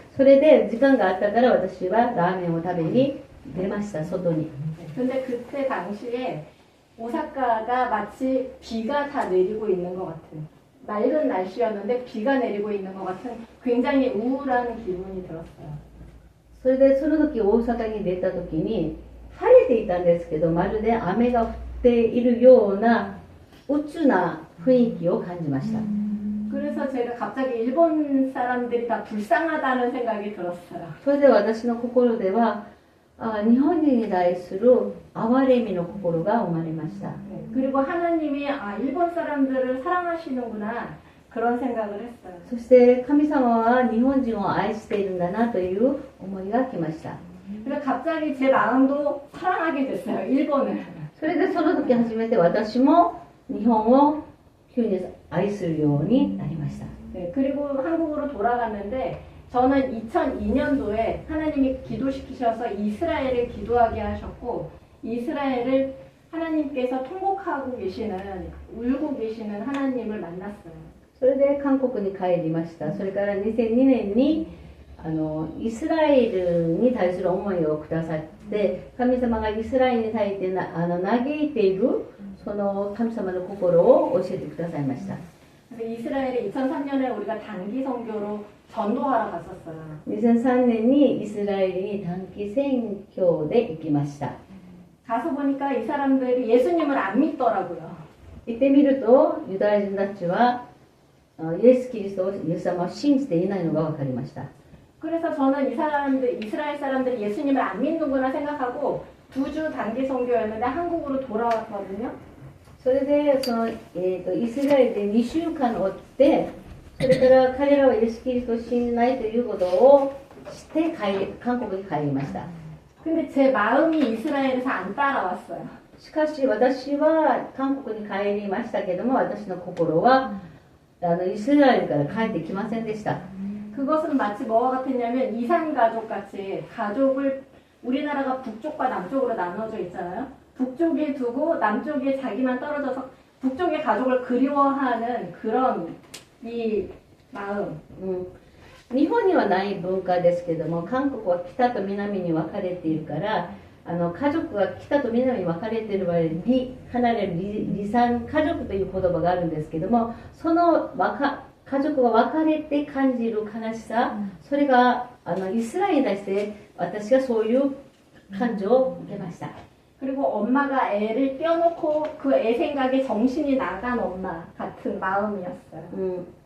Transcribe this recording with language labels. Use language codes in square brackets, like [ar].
[ja] それで時間があったから私はラーメンを食べに出ました、外に。 [ko] 근데 그때 당시에 오사카가 마치 비가 다 내리고 있는 것 같은 맑은 날씨였는데 비가 내리고 있는 것 같은 굉장히 우울한 기분이 들었어요. [ja] それでその時大阪に出た時に晴れていたんですけど、まるで雨が降っているような鬱な雰囲気を感じました。 [ko] 그래서 제가 갑자기 일본 사람들이 다 불쌍하다는 생각이 들었어요. [ja] それで私の心では日本人に対する憐れみの心が生まれました。 [ko] 그리고 하나님이 일본 사람들을 사랑하시는구나 그런 생각을 했어요. [ja] そして神様は日本人を愛しているんだなという思いが来ました。 [ko] 그래서 갑자기 제 마음도 사랑하게 됐어요. 일본을. [ja] それでその時初めて私も日本を急に愛するようになりました。 [ko] 네, 그리고 한국으로 돌아갔는데 저는 2002년도에 하나님이 기도시키셔서 이스라엘을 기도하게 하셨고 이스라엘을 하나님께서 통곡하고 계시는 울고 계시는 하나님을 만났어요. [ja] それで韓国に帰りました。それから2002年にイスラエルに対する思いをくださって、神様がイスラエルに対して嘆いているその神様の心を教えてくださいました。 [ko] 이스라엘에 2003년에 우리가 단기 선교로 전도하러 갔었어요. [ja] 2003年にイスラエルに短期選挙で行きました。 [ko] 가서 보니까 이 사람들이 예수님을 안 믿더라고요. [ja] 行ってみるとユダヤ人たちはイエス・キリストをイエス様を信じていないのが分かりました。 [ko] 그래서 저는 이 사람들, 이스라엘 사람들이 예수님을 안 믿는구나 생각하고 2주 단기 선교였는데 한국으로 돌아왔거든요. [ja] それでイスラエルで2週間おって、それから彼らはイエス・キリストを信じないということをして韓国に帰りました。 [ko] 근데 제 마음이 이스라엘에서 안 따라왔어요. [ja] しかし私は韓国に帰りましたけども、私の心はイスラエルから帰ってきませんでした。 [ko] 그것은 마치 뭐와 같았냐면 이산가족 같이 가족을 우리나라가 북쪽과 남쪽으로 나눠져 있잖아요. 북쪽에 두고 남쪽에 자기만 떨어져서 북쪽의 가족을 그리워하는 그런 이 마음. [ja] 日本にはない文化ですけども、韓国は北と南に分かれているから、家族が北と南に分かれている場合、離れる離散家族という言葉があるんですけども、その家族が分かれて感じる悲しさ、それがイスラエルに対して私がそういう感情を受けました。 [ko] 그리고 엄마가 애를 떼어놓고 그 애 생각에 정신이 나간 엄마 같은 마음이었어요.